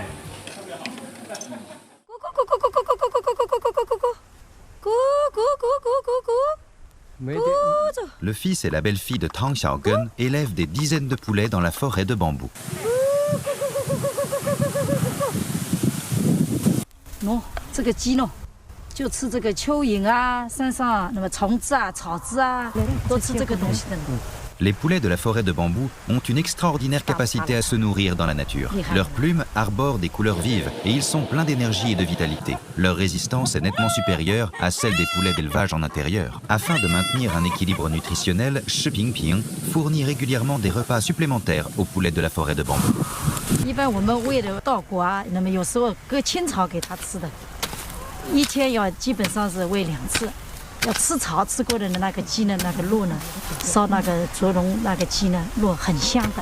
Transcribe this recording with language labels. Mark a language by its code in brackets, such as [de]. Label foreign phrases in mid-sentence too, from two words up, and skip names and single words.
[fr] Le fils et la belle-fille de Tang Xiaogen élèvent des dizaines de poulets dans la forêt de bambou. Non, [zh] 这个鸡呢，就吃这个蚯蚓啊，山上那么虫子啊、草籽啊，都吃这个东西的。 [fr] Les poulets de la forêt de bambou ont une extraordinaire capacité à se nourrir dans la nature. Leurs plumes arborent des couleurs vives et ils sont pleins d'énergie et de vitalité. Leur résistance est nettement supérieure à celle des poulets d'élevage en intérieur. Afin de maintenir un équilibre nutritionnel, Shi Pingping fournit régulièrement des repas supplémentaires aux poulets de la forêt de bambou. [zh] 一般我们喂的稻谷啊，那么有时候割青草给它吃的，一天要基本上是喂2次。要吃草吃过的那个鸡呢，那个肉呢，烧那个灼蓉那个鸡呢，肉很香的。